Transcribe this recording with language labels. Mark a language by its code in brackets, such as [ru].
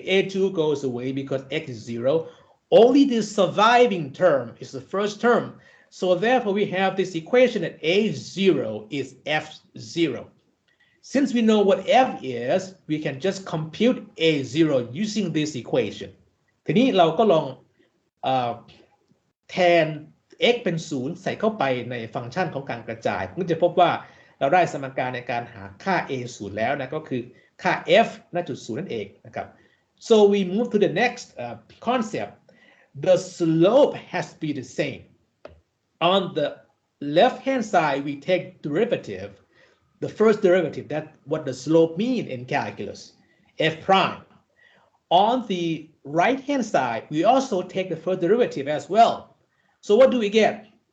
[en] A2 goes away because x is 0. Only the surviving term is the first term. So therefore, we have this equation that a0 is f0. Since we know what f is, we can just compute a0 using this equation. [th] ทีนี้เราก็ลองแทน x เป็น0ใส่เข้าไปในฟังก์ชันของการกระจายก็จะพบว่าเราได้สมการในการหาค่า a0 แล้วนะก็คือค่า f ณจุด0นั่นเองนะครับ [en] so we move to the next concept. The slope has to be the same. On the left hand side we take derivative, the first derivative, that's what the slope mean in calculus, f prime. On the right hand side we also take the first derivative as well. So what do we get?